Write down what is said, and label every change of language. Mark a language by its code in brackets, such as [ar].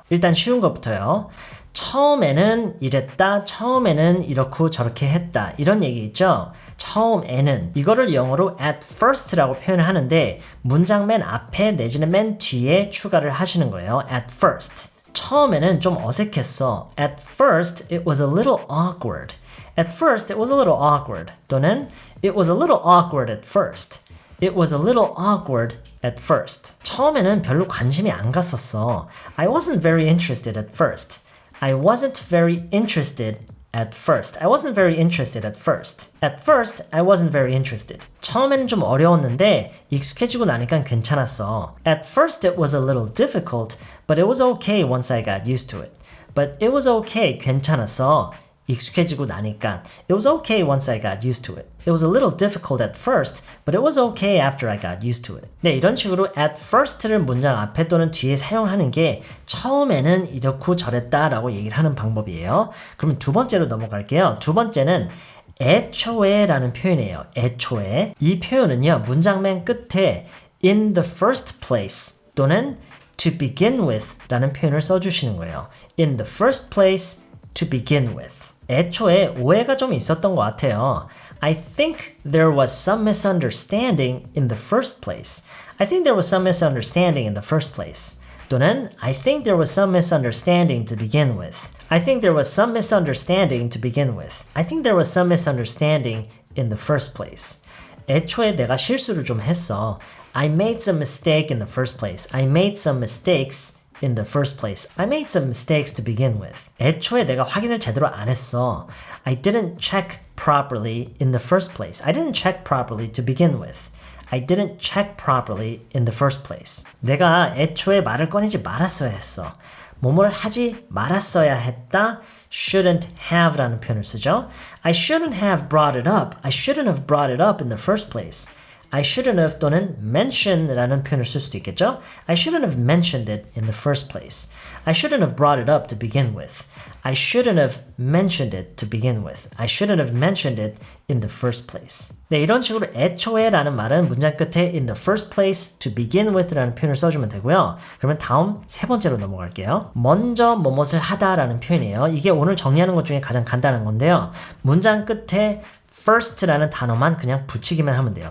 [ko] 일단 쉬운 것부터요. 처음에는 이랬다, 처음에는 이렇고 저렇게 했다 이런 얘기 있죠. 처음에는 이거를 영어로 at first라고 표현을 하는데 문장 맨 앞에 내지는 맨 뒤에 추가를 하시는 거예요. [en] at first. [ko] 처음에는 좀 어색했어. [en] At first it was a little awkward. At first it was a little awkward. [ko] 또는 [en] it was a little awkward at first. It was a little awkward at first. [ko] 처음에는 별로 관심이 안 갔었어. [en] I wasn't very interested at first. I wasn't very interested at first. I wasn't very interested at first. At first, I wasn't very interested. [ko] 처음에는 좀 어려웠는데 익숙해지고 나니까 괜찮았어. [en] At first, it was a little difficult, but it was okay once I got used to it. But it was okay. [ko] 괜찮았어. 익숙해지고 나니까 [en] It was okay once I got used to it. It was a little difficult at first, but it was okay after I got used to it. [ko] 네, 이런 식으로 at first를 문장 앞에 또는 뒤에 사용하는 게 처음에는 이렇고 저랬다 라고 얘기를 하는 방법이에요. 그러면 두 번째로 넘어갈게요. 두 번째는 애초에 라는 표현이에요. 애초에. 이 표현은요, 문장 맨 끝에 [en] in the first place [ko] 또는 [en] to begin with [ko] 라는 표현을 써주시는 거예요. [en] In the first place, to begin with. [ko] 애초에 오해가 좀 있었던 것 같아요. [en] I think there was some misunderstanding in the first place. I think there was some misunderstanding in the first place. [ko] 또는 [en] I think there was some misunderstanding to begin with. I think there was some misunderstanding to begin with. I think there was some misunderstanding in the first place. [ko] 애초에 내가 실수를 좀 했어. [en] I made some mistake in the first place. I made some mistakes in the first place. I made some mistakes to begin with. [ko] 애초에 내가 확인을 제대로 안 했어. [en] I didn't check properly in the first place. I didn't check properly to begin with. I didn't check properly in the first place. [ko] 내가 애초에 말을 꺼내지 말았어야 했어. 뭐뭘 하지 말았어야 했다. [en] shouldn't have [ko] 라는 표현을 쓰죠. [en] I shouldn't have brought it up. I shouldn't have brought it up in the first place. I shouldn't have [ko] 또는 mention라는 표현을 쓸 수도 있겠죠. [en] I shouldn't have mentioned it in the first place. I shouldn't have brought it up to begin with. I shouldn't have mentioned it to begin with. I shouldn't have mentioned it in the first place. [ko] 네, 이런 식으로 애초에라는 말은 문장 끝에 in the first place, to begin with라는 표현을 써주면 되고요. 그러면 다음 세 번째로 넘어갈게요. 먼저 뭐뭇을 하다라는 표현이에요. 이게 오늘 정리하는 것 중에 가장 간단한 건데요. 문장 끝에 first라는 단어만 그냥 붙이기만 하면 돼요.